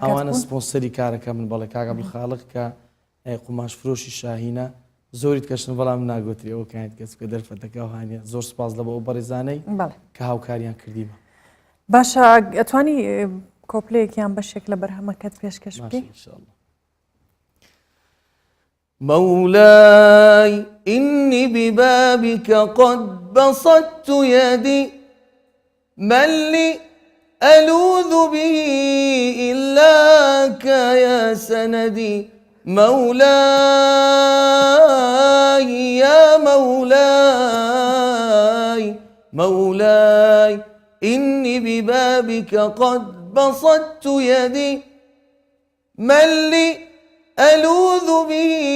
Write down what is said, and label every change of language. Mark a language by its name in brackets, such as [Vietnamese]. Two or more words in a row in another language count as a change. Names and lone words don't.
[Central Kurdish] ئەوانە سپۆنسەری کارەکە من بەڵێ کاک عەبدولخالق کە قوماش فرۆشی شاهینە زۆریت کەشن بەڵام ناگوتری ئەو کانیت کەس کە دەرفەتەکە هاانە زۆر سپاس لە بۆ ئەو بەڕێزانەی کە هاوکاریان کردیمە باشە ئەتوانی کۆپلەیەکیان بەشێک لە بەرهەمەکەت پێشکەش بکەی [Arabic] مولاي إني ببابك قد بسطت يدي من لي ألوذ به إلاك يا سندي مولاي يا مولاي مولاي إني ببابك قد بسطت يدي من لي ألوذ به